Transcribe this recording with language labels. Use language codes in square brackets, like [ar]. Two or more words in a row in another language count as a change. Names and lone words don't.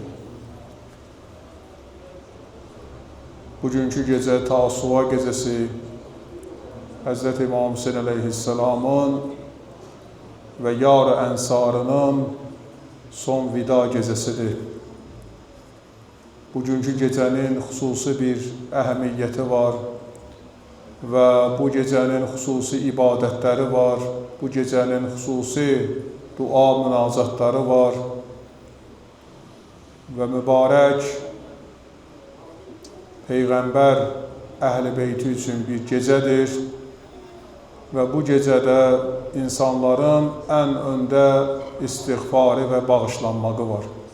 [tr] Bugünkü gece Tasuva gecesi Hz. İmam Hüseyin aleyhisselamın ve yar-ı ensarının son vida gecesidir. [az] Bugünkü gecenin xüsusi bir əhəmiyyəti var və bu gecənin xüsusi ibadətləri var, bu gecənin xüsusi dua münacatları var və mübarək Peyğəmbər Əhl-i Beyti üçün bir gecədir və bu gecədə insanların ən öndə istiğfarı və bağışlanmağı var.